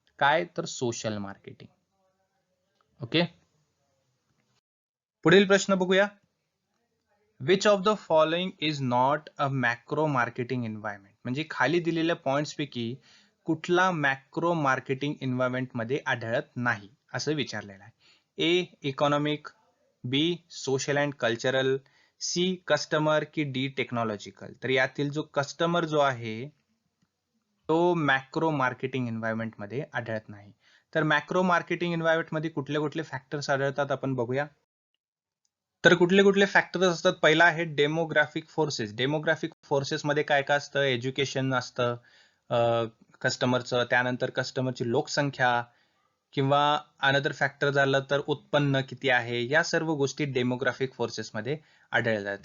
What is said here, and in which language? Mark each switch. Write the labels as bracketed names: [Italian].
[Marathi] काय तर social marketing. Okay, पुढील प्रश्न बघूया. [English] which of the following is not a macro marketing environment, [Marathi] म्हणजे खाली दिलेल्या पॉइंट्स पैकी कुठला मॅक्रो मार्केटिंग एन्व्हायरमेंट मध्ये आढळत नाही असं विचारलेलं आहे. [English] A economic, B social and cultural, C customer की D technological. [Marathi] तर यातील जो कस्टमर जो आहे तो मॅक्रो मार्केटिंग एन्व्हायरमेंट मध्ये आढळत नाही. तर मॅक्रो मार्केटिंग एन्व्हायरमेंट मध्ये कुठले कुठले फॅक्टर्स आढळतात आपण बघूया. तर कुठले कुठले फॅक्टर्स असतात. पहिला आहे डेमोग्राफिक फोर्सेस. डेमोग्राफिक फोर्सेस मध्ये काय काय असतं, एज्युकेशन असतं कस्टमरचं, त्यानंतर कस्टमरची लोकसंख्या, किंवा अनदर फॅक्टर झालं तर उत्पन्न किती आहे, या सर्व गोष्टी डेमोग्राफिक फोर्सेस मध्ये आढळतात.